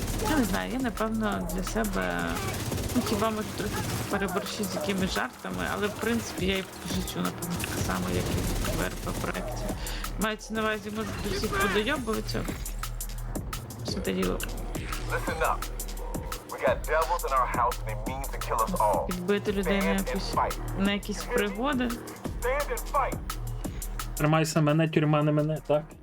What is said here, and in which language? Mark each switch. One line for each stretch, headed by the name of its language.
Ukrainian: Я не знаю, я напевно для себе, ну хіба можу трохи переборщити з якимись жартами, але в принципі я і по життю напевно так само, як і в РП проєкті. Мається на увазі, можу до всіх подойобуватися. Все те діло.
English: Listen up. We got devils in our house and they mean to kill us all.
Ukrainian: Відбити людей на якісь пригоди.
English: Stand and fight.
Ukrainian: Тримайся мене, тюрма не мене, так?